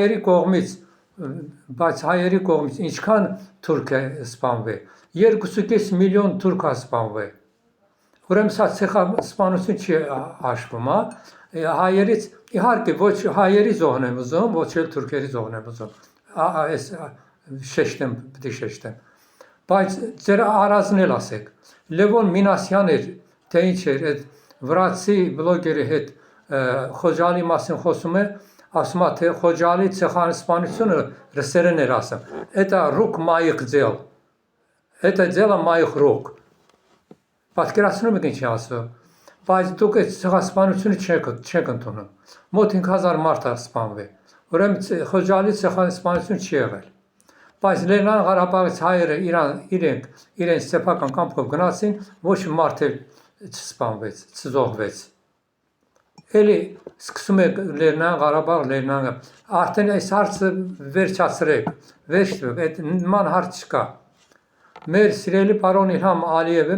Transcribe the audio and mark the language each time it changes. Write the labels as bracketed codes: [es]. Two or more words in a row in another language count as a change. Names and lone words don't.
[hy] հայերի կողմից ինչքան թուրք է սպանվել, 2,5 միլիոն թուրք է սպանվել, ուրեմն սա ցեղասպանություն չի հաշվում, հայերից, իհարկե ոչ հայերի զոհն եմ ուզում, ոչ էլ թուրքերի զոհն եմ ուզում, պետք է շեշտեմ, բայց ձեր արածն էլ ասեք, Լևոն Մինասյան էր, թե ինչ էր, այդ վրացի բլոգերի հետ Խոջալի մասին խոսում է, ասում է, թե Խոջալի ցեղասպանությունը ռուսերեն էր ասում, [ru] это рук моих дел, это дело моих рук, [hy] պատկերացնում եք ինչի ասում, բայց դուք այդ ցեղասպանությունը չեք ընդունում, մոտ 5000 մարդ է սպանվել, ուրեմն Խոջալի ցեղասպանություն չի եղել, Բայց Լեռնային Ղարաբաղից հայերը իրենց սեփական կամքով գնացին, ոչ մարդ էլ չսպանվեց, չզոհվեց։ Էլի սկսում է Լեռնային Ղարաբաղ, արդեն այս հարցը վերջացրեք, այդ նման հարց չկա։ Մեր սիրելի պարոն Իլհամ Ալիևը,